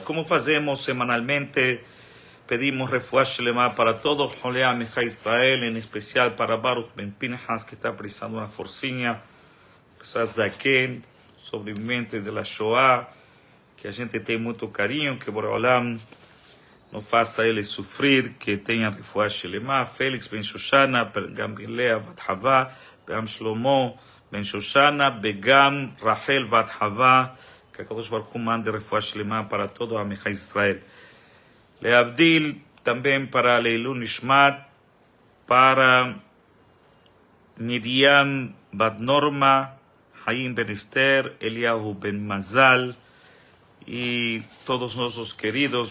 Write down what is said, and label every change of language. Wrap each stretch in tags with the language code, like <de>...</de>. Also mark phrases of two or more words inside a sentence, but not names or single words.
<pt>Como fazemos semanalmente, pedimos</pt> <he>רפואה שלמה</he> <pt>para todos os</pt> <he>חולי עמך ישראל,</he> <pt>em especial para Baruch Ben Pinhas, que está precisando de uma forcinha, para Zaken, sobrevivente da Shoah, que a gente tem muito carinho, que Boreolam não faça ele sofrer, que tenha</pt> <he>רפואה שלמה.</he> <pt>Félix Ben Shoshana, Gambilea Bat Havá, Beam Shlomo Ben Shoshana, Begam Rachel Bat Havá, que a</pt> <he>קדוש ברוך הוא</he> <pt>mande</pt> <he>רפואה שלמה</he> <pt>para todo</pt> <he>עמך ישראל.</he> <pt>Leabdil, também para</pt> <he>לעילוי נשמת,</he> <pt>para Miriam Bat Norma, Haim Ben Esther, Eliyahu Ben Mazal e todos nossos queridos.</pt>